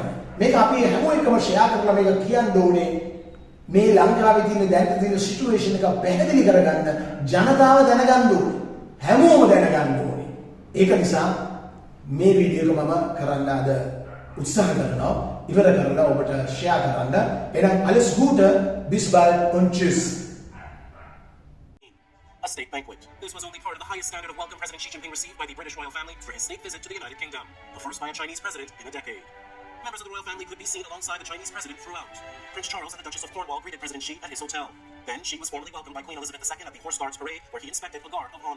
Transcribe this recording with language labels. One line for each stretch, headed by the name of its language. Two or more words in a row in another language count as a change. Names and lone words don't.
Sinhala: මේක අපි හැමෝම එකම ෂෙයා කරලා මේක කියන්න ඕනේ. මේ ලංකාවේ තියෙන දැන් තියෙන සිටුේෂන් එක පැහැදිලි කරගන්න ජනතාව දැනගන්න ඕනේ. හැමෝම දැනගන්න ඕනේ. ඒක නිසා මේ වීඩියෝ එක මම කරන්න අද උත්සාහ කරනවා. ඉවර කරලා ඔබට ෂෙයා කරන්න. එහෙනම්
German: alles Gute, bis bald und tschüss.
English: A state banquet. This was only part of the highest standard of welcome President Xi Jinping received by the British royal family for his state visit to the United Kingdom, the first by a Chinese president in a decade. Members of the royal family could be seen alongside the Chinese president throughout. Prince Charles and the Duchess of Cornwall greeted President Xi at his hotel. Then Xi was formally welcomed by Queen Elizabeth II at the Horse Guards Parade, where he inspected a guard of honor.